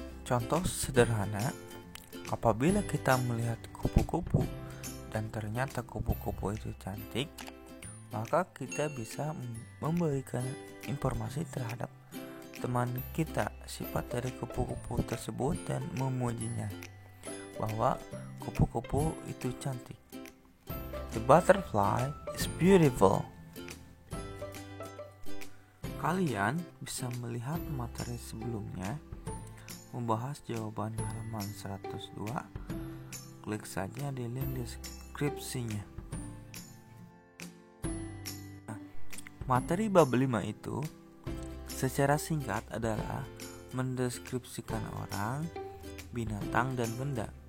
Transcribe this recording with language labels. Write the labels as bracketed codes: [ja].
[id] Contoh sederhana, apabila kita melihat kupu-kupu dan ternyata kupu-kupu itu cantik, maka kita bisa memberikan informasi terhadap teman kita sifat dari kupu-kupu tersebut dan memujinya bahwa kupu-kupu itu cantik. [en] The butterfly is beautiful. [id] Kalian bisa melihat materi sebelumnya membahas jawaban halaman 102. Klik saja di link deskripsinya. Materi bab 5 itu secara singkat adalah mendeskripsikan orang, binatang, dan benda.